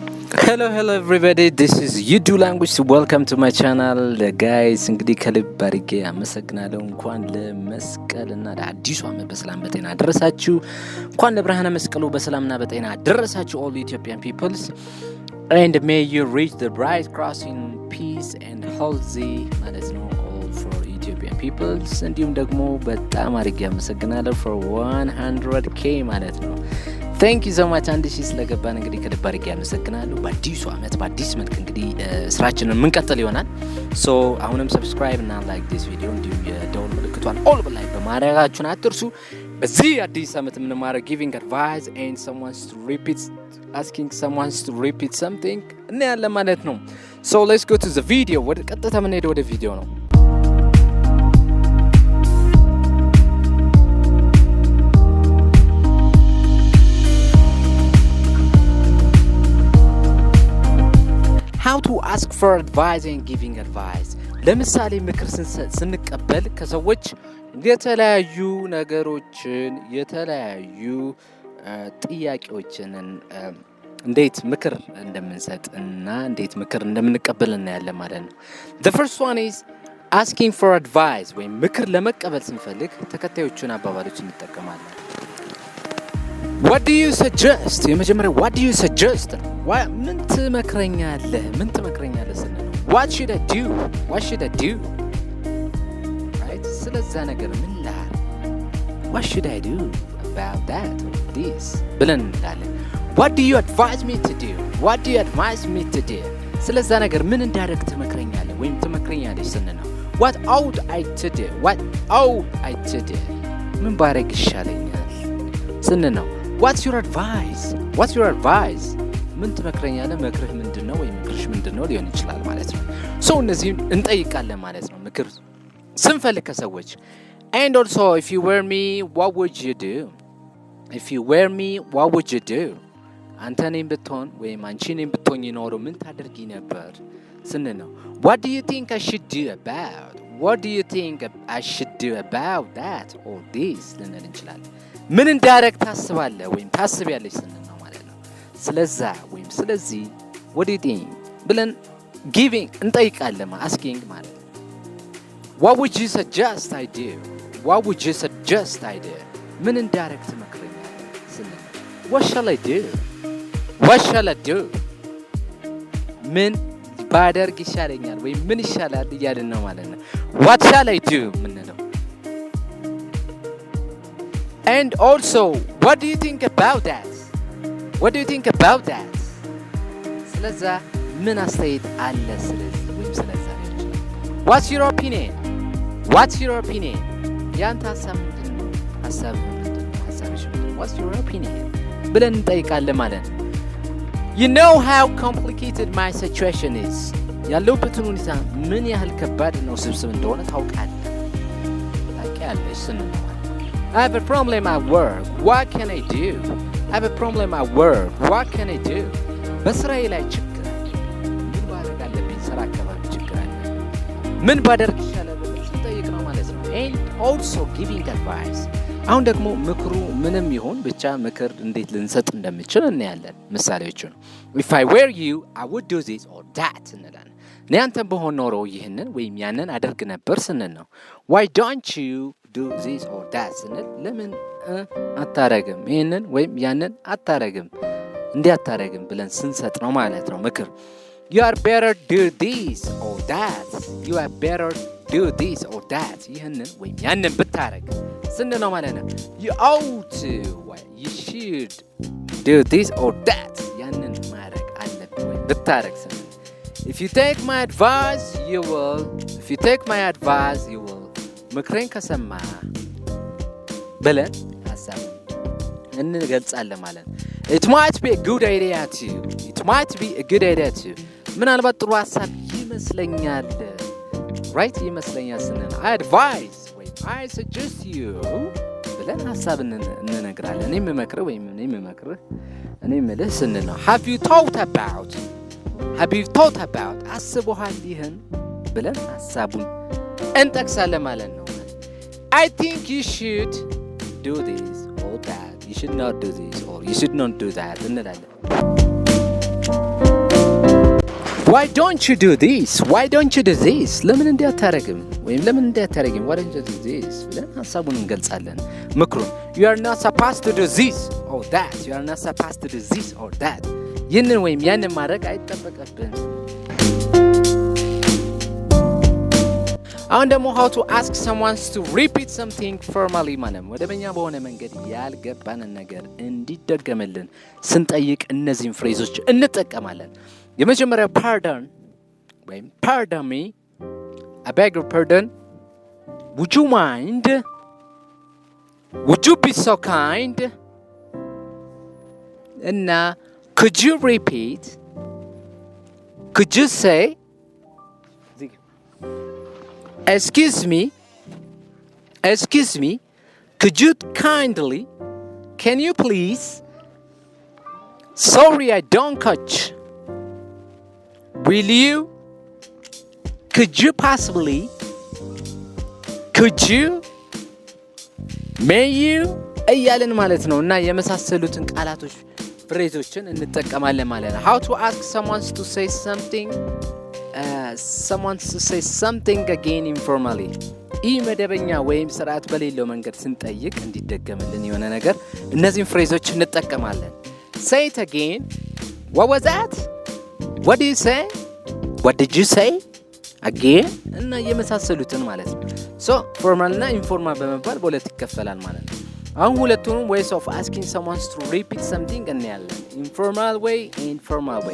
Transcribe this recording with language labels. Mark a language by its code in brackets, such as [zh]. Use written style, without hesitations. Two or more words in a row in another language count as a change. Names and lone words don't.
[en] Hello everybody, this is Yidu language. Welcome to my channel guys. [am] እንግዲህ ከልብ አድርጌ አመሰግናለሁ። እንኳን ለመስቀልና ለአዲሱ ዓመት በሰላም በጤና አደረሳችሁ። እንኳን ለብርሃነ መስቀሉ በሰላምና በጤና አደረሳችሁ [en] all Ethiopian peoples. And may you reach the bright cross in peace and healthy [am] ማለት ነው [en] all for Ethiopian peoples. [am] እንዲሁም ደግሞ በጣም አድርጌ አመሰግናለሁ for 100k ማለት ነው። [en] Thank you so much [am] አንድ ሺህ ስለገባን እንግዲህ ከልብ አድርጌ አመሰግናለሁ። በአዲሱ ዓመት በአዲስ መልክ እንግዲህ ስራችንን የምንቀጥል ይሆናል። ሶ አሁንም ሰብስክራይብ እና [en] like this video [am] እንዲሁም የደወል ምልክቷን ኦል በላይ በማድረጋችሁን አትርሱ። በዚህ አዲስ ዓመት የምንማረው [en] giving advice and asking someone to repeat something [am] እና ያለ ማለት ነው። [en] So let's go to the video. [am] ወደ ቀጥታ የምንሄደው ወደ ቪዲዮ ነው። [en] How to ask for advice and giving advice. [am] ለምሳሌ ምክር ስንቀበል ከሰዎች የተለያዩ ነገሮችን የተለያዩ ጥያቄዎችን እንዴት ምክር እንደምንሰጥ እና እንዴት ምክር እንደምንቀበል እናያለን ማለት ነው። [en] The first one is asking for advice [am] ወይም ምክር ለመቀበል ስንፈልግ ተከታዮቹን አባባሎች እንጠቀማለን። [en] What do you suggest? የመጀመሪያው what do you suggest? [am] ምን ትመክረኛለህ? [en] ስንል What should I do? What should I do? Right? [am] ስለዛ ነገር ምን ላድርግ? [en] What should I do about that or this? [am] ብለን እንላለን። [en] What do you advise me to do? What do you advise me to do? [am] ስለዛ ነገር ምን እንዳደርግ ትመክረኛለህ ወይም ትመክረኛለሽ ስንል ነው [en] What ought I to do? What ought I to do? [am] ምን ባደርግ ይሻለኛል ስንል ነው [en] What's your advice? What's your advice? [am] ምን ትመክረኛለህ? ምክርህ ምንድነው ወይም ምክርሽ ምንድነው ሊሆን ይችላል ማለት ነው። ሶ እነዚህን እንጠይቃለን ማለት ነው ምክር ስንፈልግ ከሰዎች [en] And also if you were me what would you do? If you were me what would you do? [am] አንተ እኔን ብትሆን ወይም አንቺ እኔን ብትሆኝ ኖሮ ምን ታደርጊ ነበር ስንል ነው [en] What do you think I should do about? What do you think I should do about that or this [am] ልንል እንችላለን። ምን እንዳደረግ ታስባለህ ወይም ታስቢያለሽ ስንል ነው ማለት ነው። ስለዛ ወይም ስለዚህ [en] what do you think [am] ብለን giving እንጠይቃለን asking ማለት ነው። [en] What would you suggest I do? What would you suggest I do? [am] ምን እንዳደረግ ትመክረኛለህ ስንል ነው [en] What shall I do? What shall I do? [am] ምን ባደርግ ይሻለኛል ወይም ምን ይሻላል እያልን ነው ማለት ነው። [en] What shall I do [am] ምንለው [en] And also, what do you think about that? What do you think about that? [am] ስለዛ ምን አስተያየት አለ ስለዚህ ወይም ስለዛ ነው [en] What's your opinion? What's your opinion? [am] ያንተ ሐሳብ ምንድነው? ሐሳብሽ ምንድነው? [en] What's your opinion? [am] ብለን እንጠይቃለን ማለት ነው። [en] You know how complicated my situation is. [am] ያለሁበትን ሁኔታ ምን ያህል ከባድ ነው ስብስብ እንደሆነ ታውቃለህ። ታውቂያለሽ ስንል [en] I have a problem at work. What can I do? I have a problem at work. What can I do? [am] በስራዬ ላይ ችግር አለ። ምን ማድረግ አለብኝ? ስራ አካባቢ ችግር አለ። ምን ባደርግ ይሻላል ብለን ስንጠይቅ ነው ማለት ነው። [en] And also giving advice. [am] አሁን ደግሞ ምክሩ ምንም ይሁን ብቻ ምክር እንዴት ልንሰጥ እንደምችል እናያለን። ምሳሌዎቹን [en] If I were you, I would do this or that [am] እንላለን። እኔ አንተን ብሆን ኖሮ ይህንን ወይም ያንን አደርግ ነበር ስንል ነው [en] Why don't you do this or that [am] ስንል ለምን አታረግም ይሄንን ወይም ያንን አታረግም እንዲህ አታረግም ብለን ስንሰጥ ነው ማለት ነው ምክር [en] You are better do this or that You are better do this or that [am] ይሄንን ወይም ያንን ብታረግ ስንል ነው ማለት ነው [en] You ought to You should do this or that [am] ያንን ማድረግ አለብህ ወይ ብታረግ ስንል [en] If you take my advice you will If you take my advice you will [am] ምክሬን ከሰማ ብለን ሐሳብ እንገልጻለን ማለት ነው [en] It might be a good idea too It might be a good idea too [am] ምናልባት ጥሩ ሐሳብ ይመስለኛል [en] Right [am] ይመስለኛል ስንል [en] I advise ወይም I suggest you [am] ብለን ሐሳብ እንነግራለን እኔ የምመክርህ ወይም እኔ የምልህ ስንል ነው [en] Have you thought about [am] አስበሃል ይህን ብለን ሐሳቡን እንጠቅሳለን ማለት ነው [en] I think you should do this or that. You should not do this or you should not do that እንላለን why don't you do this? Why don't you do this? [am] ለምን እንዲህ አታረግም? ወይም ለምን እንዲህ አታረግም? [en] why don't you do this? [am] ብለን ሀሳቡን እንገልጻለን። ምክሩን [en] you are not supposed to do this or that. You are not supposed to do this or that. [am] ይህንን ወይም ያንን ማድረግ አይጠበቅብን። አሁን ደግሞ [en] how to ask someone to repeat something formally [am] ማለት መደበኛ በሆነ መንገድ ያልገባንን ነገር እንዲደገምልን ስንጠይቅ እነዚህን ፍሬዞች እንጠቀማለን። የመጀመሪያው pardon ወይም [en] pardon me, I beg your pardon, would you mind, would you be so kind, እና could you repeat, could you say, excuse me, could you kindly, can you please, sorry I don't catch, will you, could you possibly, could you, may you [am] እያለን ማለት ነው እና የመሳሰሉትን ቃላቶች ፍሬዞችን እንጠቀማለን ማለት ነው። [en] how to ask someone to say something again informally [am] ይህ መደበኛ ወይም ስርዓት በሌለው መንገድ ስንጠይቅ እንዲደገምልን የሆነ ነገር እነዚህን ፍሬዞች እንጠቀማለን። [en] say it again, what was that, what did you say, what did you say again [am] እና የመሳሰሉትን ማለት ነው። [en] so formal እና informal [am] በመባል በሁለት ይከፈላል ማለት ነው። አሁን ሁለቱንም [en] ways of asking someone to repeat something እናያለን። informal way and formal way.